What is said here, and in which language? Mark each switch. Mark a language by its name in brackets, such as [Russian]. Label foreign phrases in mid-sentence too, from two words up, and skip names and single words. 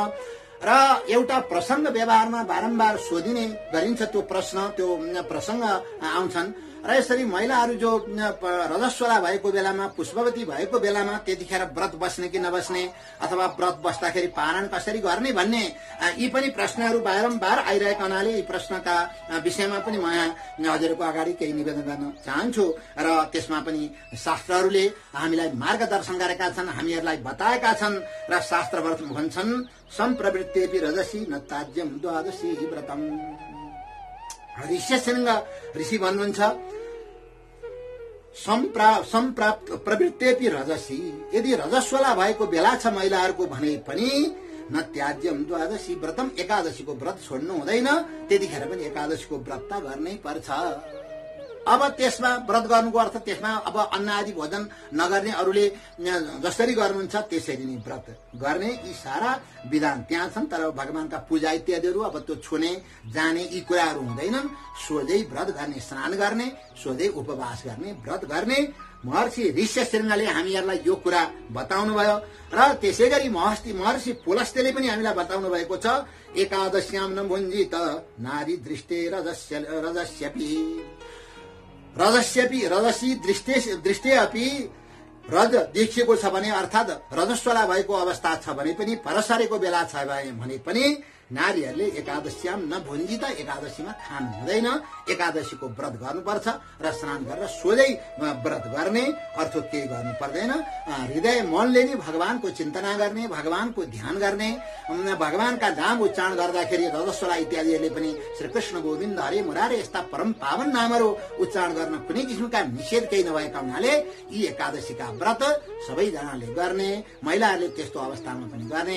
[Nepali] र एउटा प्रसङ्ग व्यवहारमा बारम्बार सोधिने गरिन्छ, त्यो प्रसङ्ग आउँछन् र यसरी महिलाहरू जो रजस्वला भएको बेलामा, पुष्पवती भएको बेलामा त्यतिखेर व्रत बस्ने कि नबस्ने अथवा व्रत बस्दाखेरि पारण कसरी गर्ने भन्ने यी पनि प्रश्नहरू बारम्बार आइरहेका हुनाले यी प्रश्नका विषयमा पनि म हजुरको अगाडि केही निवेदन गर्न चाहन्छु। र त्यसमा पनि शास्त्रहरूले हामीलाई मार्गदर्शन गरेका छन्, हामीहरूलाई बताएका छन् र शास्त्रव्रत भन्छन् [Sanskrit] सम्प्रवृत्तेपि रजसी न त्याज्यम द्वादशी व्रतम। [Nepali] ऋष्यशृङ्ग ऋषि भन्नुहुन्छ [Sanskrit] प्रवृत्तेपि रजसी, [Nepali] यदि रजस्वला भएको बेला छ महिलाहरूको भने पनि [Sanskrit] न त्याज्यम द्वादशी व्रतम, [Nepali] एकादशीको व्रत छोड्नु हुँदैन, त्यतिखेर पनि एकादशीको व्रत गर्नै पर्छ। अब त्यसमा व्रत गर्नुको अर्थ त्यसमा अब अन्न आदि भोजन नगर्ने, अरूले जसरी गर्नुहुन्छ त्यसरी नै व्रत गर्ने, यी सारा विधान त्यहाँ छन्। तर भगवानका पूजा इत्यादिहरू अब त्यो छुने जाने यी कुराहरू हुँदैनन्। सोझै व्रत गर्ने, स्नान गर्ने, सोझै उपवास गर्ने, व्रत गर्ने महर्षि ऋष्यशृङ्गले हामीहरूलाई यो कुरा बताउनु भयो। र त्यसै गरी महर्षि पुलस्त्यले पनि हामीलाई बताउनु भएको छ [Sanskrit] एकादश्याम न भुञ्जित नारी दृष्टे रजसी दृष्टे अपि [Nepali] रज देखिएको छ भने, अर्थात् रजस्वला भएको अवस्था छ भने पनि, परसरेको बेला छ भने पनि नारीहरूले [Sanskrit] एकादशीयाम नभुन्जी [Nepali] त एकादशीमा खानु हुँदैन। एकादशीको व्रत गर्नुपर्छ र स्नान गरेर सोझै व्रत गर्ने, अर्थात् केही गर्नु पर्दैन। हृदय मनले नै भगवानको चिन्तना गर्ने, भगवानको ध्यान गर्ने, भगवानका नाम उच्चारण गर्दाखेरि रजस्वला इत्यादिहरूले पनि श्रीकृष्ण गोविन्द हरे मुरारे यस्ता परम पावन नामहरू उच्चारण गर्न कुनै किसिमका निषेध केही नभएका हुनाले यी एकादशीका व्रत सबैजनाले गर्ने, महिलाहरूले त्यस्तो अवस्थामा पनि गर्ने।